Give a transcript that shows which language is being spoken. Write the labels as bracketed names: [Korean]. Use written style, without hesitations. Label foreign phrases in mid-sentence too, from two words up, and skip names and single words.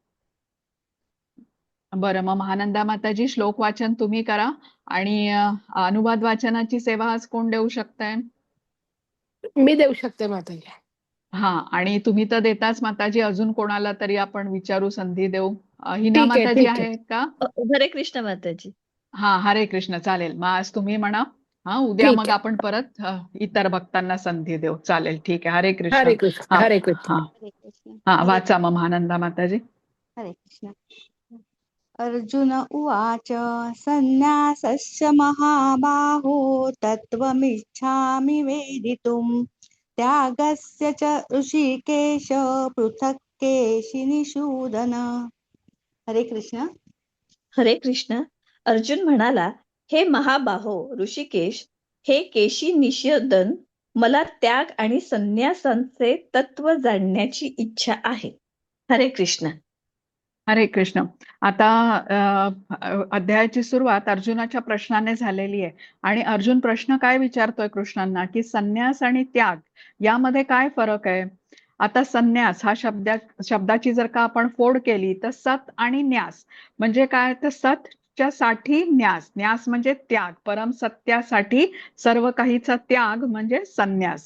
[Marathi] बरं, मग महानंदा माताजी श्लोक वाचन तुम्ही करा आणि अनुवाद वाचनाची सेवा आज कोण देऊ शकताय? मी देऊ शकते माताजी. हा, आणि तुम्ही तर देताच माताजी, अजून कोणाला तरी आपण विचारू, संधी देऊ. हिना ठीक आहे, माताजी ठीक आहे. आहेत का? हरे कृष्ण माताजी. हा, हरे कृष्ण. चालेल, मग आज तुम्ही म्हणा. हा, उद्या ठीक मग आहे. आपण परत इतर भक्तांना संधी देऊ. चालेल, ठीक आहे. हरे कृष्ण. हरे कृष्ण, हा हरे कृष्ण. हा हरे कृष्ण. हा, वाचा मग महानंदा माताजी. हरे कृष्ण. [Sanskrit] अर्जुन उवाच संन्यासस्य महाबाहो तत्त्वमिच्छामि वेदितुम् त्यागस्य च ऋषिकेश पृथक् केशिनिषूदन. [Marathi] हरे कृष्ण. हरे कृष्ण. अर्जुन म्हणाला, हे महाबाहो ऋषिकेश, हे केशी निषेधन, मला त्याग आणि संन्यासांचे तत्व जाणण्याची इच्छा आहे. हरे कृष्ण. हरे कृष्ण. आता अध्यायाची सुरुवात अर्जुनाच्या प्रश्नाने झालेली आहे आणि अर्जुन प्रश्न काय विचारतोय कृष्णांना की संन्यास आणि त्याग यामध्ये काय फरक आहे. आता संन्यास हा शब्दाची जर का आपण फोड केली तर सत आणि न्यास म्हणजे काय, तर सतच्या साठी न्यास, न्यास म्हणजे त्याग, परम सत्यासाठी सर्व काहीचा त्याग म्हणजे संन्यास.